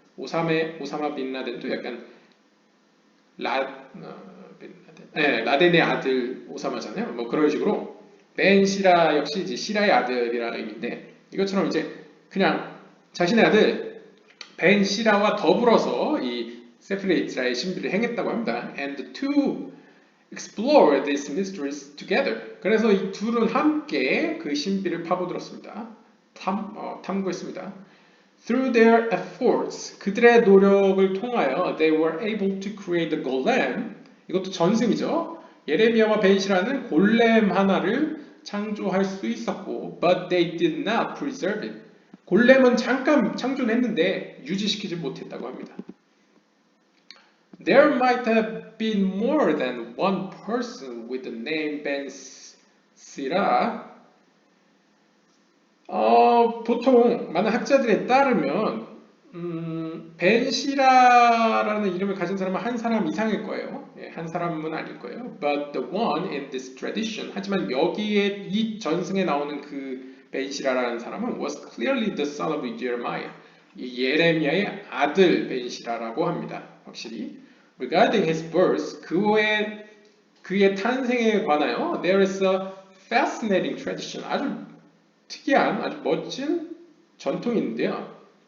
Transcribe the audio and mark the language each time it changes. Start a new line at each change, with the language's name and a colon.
Korean: 오사마 빈 라덴도 약간 빈 라덴, 네, 라덴의 아들 오사마잖아요. 뭐 그런 식으로 벤 시라 역시 이제 시라의 아들이라는 의미인데 이것처럼 이제 그냥 자신의 아들 벤 시라와 더불어서 이 세플의 이스라엘 신비를 행했다고 합니다.
English: And the two explore these mysteries together.
Korean: 그래서 이 둘은 함께 그 신비를 파고들었습니다. 탐구했습니다.
English: Through their efforts,
Korean: 그들의 노력을 통하여
English: they were able to create the golem.
Korean: 이것도 전승이죠. 예레미야와 벤시라는 골렘 하나를 창조할 수 있었고,
English: but they did not preserve it.
Korean: 골렘은 잠깐 창조했는데 유지시키지 못했다고 합니다.
English: There might have been more than one person with the name Ben Sira.
Korean: 보통 많은 학자들에 따르면 벤 시라라는 이름을 가진 사람은 한 사람 이상일 거예요. 예, 한 사람은 아닐 거예요.
English: But the one in this tradition.
Korean: 하지만 여기에 이 전승에 나오는 그 벤 시라라는 사람은
English: was clearly the son of Jeremiah.
Korean: 이 예레미야의 아들 벤 시라라고 합니다. 확실히.
English: Regarding his birth,
Korean: 그의 탄생에 관하여
English: there is a fascinating tradition.
Korean: 아주 특이한, 아주 멋진 전통인데요.